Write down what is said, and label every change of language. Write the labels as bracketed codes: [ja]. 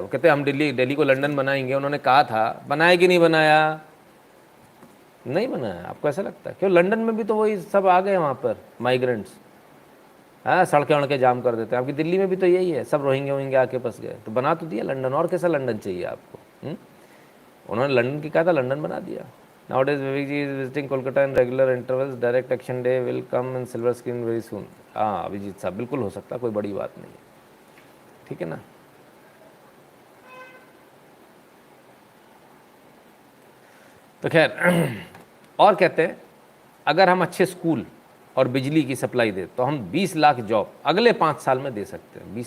[hi] वो कहते हैं हम दिल्ली को लंदन बनाएंगे। उन्होंने कहा था, बनाया कि नहीं बनाया? नहीं बनाया। आपको ऐसा लगता है? क्यों, लंदन में भी तो वही सब आ गए वहाँ पर माइग्रेंट्स। हाँ, सड़कें उड़के जाम कर देते हैं। आपकी दिल्ली में भी तो यही है, सब रोहिंगे आके फंस गए। तो बना तो दिया लंदन, और कैसा लंदन चाहिए आपको? उन्होंने लंदन की कहा था, लंदन बना दिया। [en] Nowadays Vivek ji is visiting Kolkata in regular intervals. Direct action day will come in silver screen very soon. [hi] हाँ अभिजीत साहब, बिल्कुल हो सकता, कोई बड़ी बात नहीं है। ठीक है ना। तो खैर, और कहते हैं अगर हम अच्छे स्कूल और बिजली की सप्लाई दे तो हम 20 लाख जॉब अगले 5 साल में दे सकते हैं।